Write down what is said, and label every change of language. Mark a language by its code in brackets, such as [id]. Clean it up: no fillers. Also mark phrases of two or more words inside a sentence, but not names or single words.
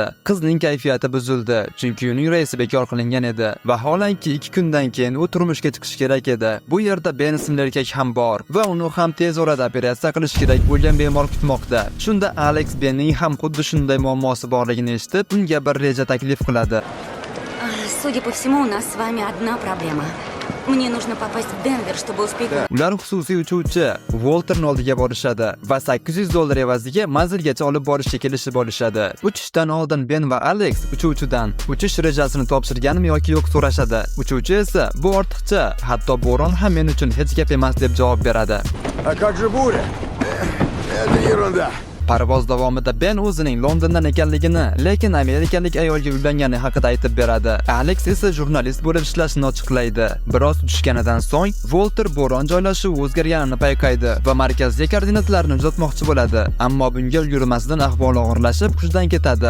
[uz] Qizning kayfiyati buzildi, chunki uning reysi bekor qilingan edi. Vaholanki 2 kundan keyin u turmushga chiqish kerak edi. Bu yerda Ben ismli erkak ham bor va uni ham tez orada operatsiya qilish kerak bo'lgan bemor kutmoqda. Shunda Alex Benning ham xuddi shunday muammosi borligini eshitib, unga bir reja taklif qiladi. [ru] Судя по всему, у нас с вами одна проблема. Мне нужно попасть в Денвер, чтобы успеть... [uz] Ular xususiy uchuvchi Walterning oldiga borishadi va $800 evaziga manzilgacha olib borishga kelishib olishadi. Uchishdan oldin Ben va Alex uchuvchidan uchish rejasini topshirganmi yoki yo'q so'rashadi. Uchuvchi esa bu ortiqcha, hatto bo'ron ham men uchun hech gap emas deb javob beradi. [ru] А как же буря? Это ерунда. [uz] Parvoz davomida Ben o'zining Londondan ekanligini, lekin amerikalik ayolga uylangani haqida aytib beradi. Alex esa jurnalist bo'lib ishlashini ochiqlaydi. Biroz uchishganidan so'ng Walter bo'ron joylashuvi o'zgarganini payqaydi va markazga koordinatlarni uzatmoqchi bo'ladi. Ammo bunga ulgurmasdan ahvoli og'irlashib, hushdan ketadi.